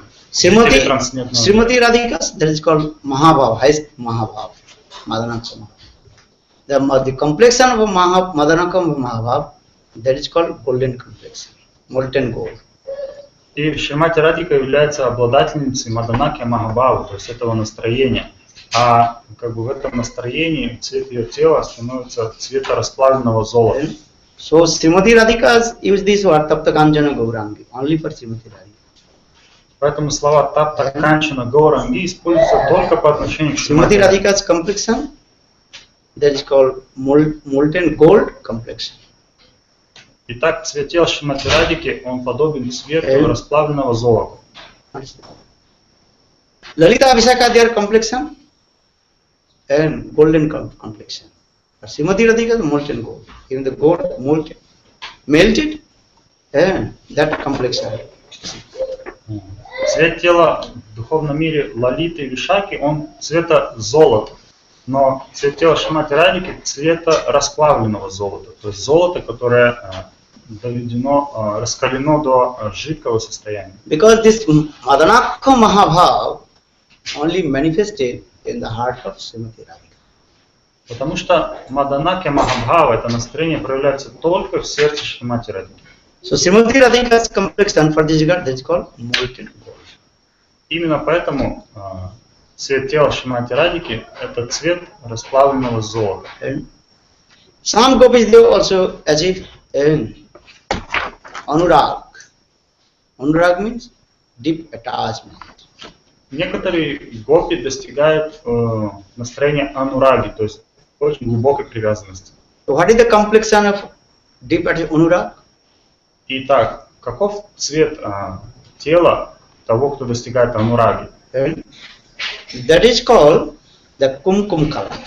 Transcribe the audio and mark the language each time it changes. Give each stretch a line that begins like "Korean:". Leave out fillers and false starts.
English: Srimati Radhika, that is called Mahabhav, highest Mahabhav, Madanaka Mahabhav. The complexion of Madanaka Mahabhav, that is called golden complexion, molten gold.
Russian: И Шримати Радхика является обладательницей Маданаки Махабхавы, то есть этого настроения. А как бы в этом настроении цвет ее тела становится цвета расплавленного золота.
English: So Srimati Radhika use this word Tapta Kanchana Gaurangi, only for Srimati Radhika.
Russian: Поэтому слова Тапта Канчана Гауранги используются только по отношению к
English: Srimati Radhika's complexion, that is called molten gold complexion.
Russian: Итак, цвет тела Шримати Радхики, он подобен цвету расплавленного золота.
English: Lalita Vishaka, their complexion and golden complexion. But Srimati Radhika is molten gold. Even the gold molten, melted, and that complexion.
Russian: Цвет тела в духовном мире Лалиты и Вишаки, он цвета золота. Но цвет тела Шримати Радхики цвета расплавленного золота. То есть золото, которое доведено, раскалено до жидкого состояния.
English: Because this Madanaka Mahabhav only manifested in the heart of Srimati Radhika.
Russian: Потому что Маданаки Махабхава, это настроение проявляется только в сердце Шримати Радхики.
English: So Srimati Radhika's complexion for this regard, that is called molten gold.
Russian: Imенно поэтому цвет тела Шримати Радхики это цвет расплавленного золота.
English: Some gopis they also achieve anurag. Anurag means deep attachment.
Russian: Некоторые гопи достигают настроения анураги, то есть очень глубокой привязанности.
English: So what is the complexion of deep anurag?
Russian: Итак, каков цвет тела того, кто достигает анураги?
English: That is called the kumkum color.